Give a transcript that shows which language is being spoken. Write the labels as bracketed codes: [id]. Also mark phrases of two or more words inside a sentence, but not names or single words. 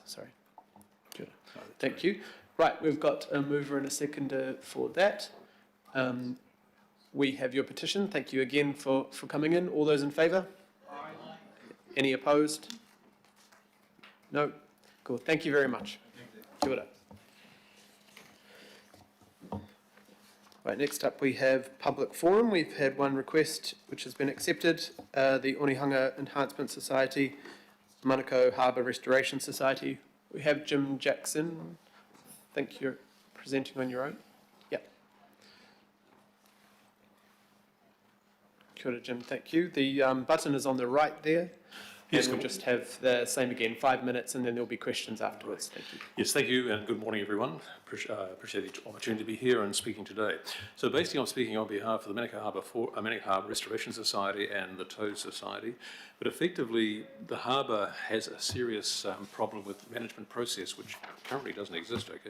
[en] Sorry. Good. Thank you. Right, we've got a mover and a seconder for that. We have your petition. Thank you again for coming in. All those in favour? Aye. Any opposed? No? Cool. Thank you very much. [mi] Kia ora. [en] Right, next up we have public forum. We've had one request which has been accepted. The Onehunga Enhancement Society, Manukau Harbour Restoration Society. We have Jim Jackson. I think you're presenting on your own. [mi] Kia ora, [en] Jim, thank you. The button is on the right there. Yes, and we'll just have the same again, 5 minutes, and then there'll be questions afterwards. Thank you. Yes, thank you, and good morning, everyone. Appreciate the opportunity to be here and speaking today. So basically, I'm speaking on behalf of the Manukau Harbour Restoration Society and the Tow Society, but effectively, the harbour has a serious problem with management process, which currently doesn't exist, okay?